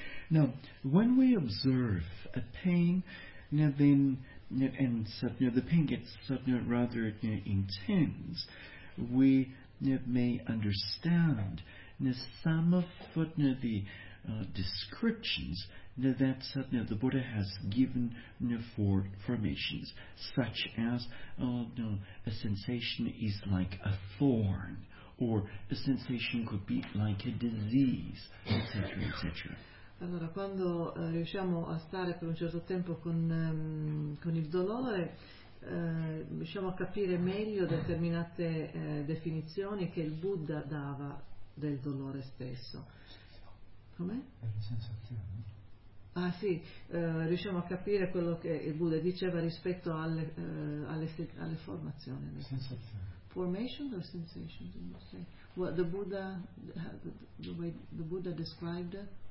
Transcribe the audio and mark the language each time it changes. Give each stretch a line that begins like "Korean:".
English: Now, when we observe a pain, the pain gets rather intense, we may understand some of the descriptions that the Buddha has given for formations, such as a sensation is like a thorn, or a sensation could be like a disease, etc., etc.
Italian: Allora, quando riusciamo a stare per un certo tempo con il dolore, riusciamo a capire meglio determinate definizioni che il Buddha dava del dolore stesso. Com'è? Per le sensazioni. Ah sì, riusciamo a capire quello che il Buddha diceva rispetto alle formazioni. Sensazioni.
English: Formation or sensation, did you say? What the Buddha, the way the Buddha described it?